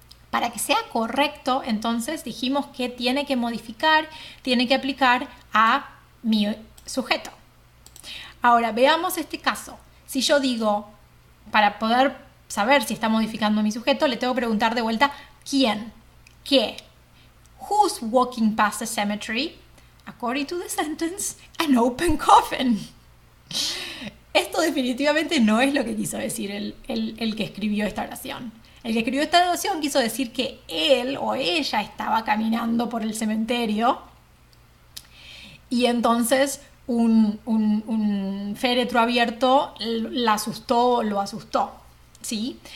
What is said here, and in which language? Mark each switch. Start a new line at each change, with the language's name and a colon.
Spanish: Para que sea correcto, entonces dijimos que tiene que modificar, tiene que aplicar a mi sujeto. Ahora, veamos este caso. Si yo digo, para poder saber si está modificando mi sujeto, le tengo que preguntar de vuelta, ¿quién? ¿Qué?
English: Who's walking past the cemetery? According to the sentence, an open coffin.
Spanish: Esto definitivamente no es lo que quiso decir el que escribió esta oración. El que escribió esta oración quiso decir que él o ella estaba caminando por el cementerio y entonces un féretro abierto lo asustó, ¿sí?